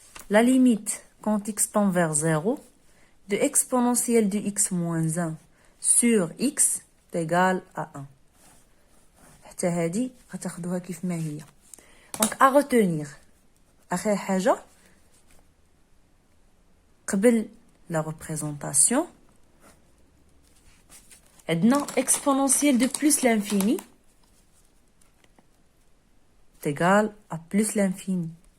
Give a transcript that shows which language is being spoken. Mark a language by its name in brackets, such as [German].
[French] La limite quand x tend vers 0 de exponentielle de x moins 1 sur x est égal à 1. [Arabic] حتى هذه غتاخدوها كيف ما هي. [French] Donc à retenir [Arabic] آخر حاجة قبل [French] la représentation عندنا exponentielle de plus l'infini est égal à plus l'infini.